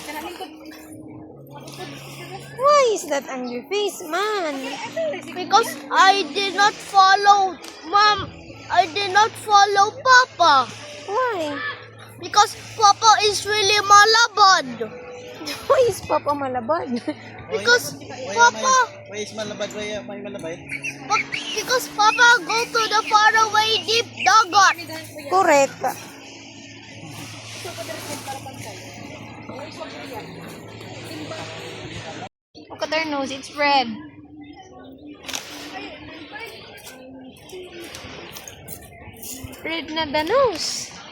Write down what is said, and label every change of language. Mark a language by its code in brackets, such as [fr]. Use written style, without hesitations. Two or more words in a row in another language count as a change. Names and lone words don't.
[en] Why is that on your face, man? Because I did not follow, Mom. I did not follow Papa. Why? Because Papa is really malabad. Why is Papa malabad? Because Papa, Why is malabad? Why may malabay? because Papa go to the faraway deep dagat. Correct. Look at their nose, it's red. Red na the nose.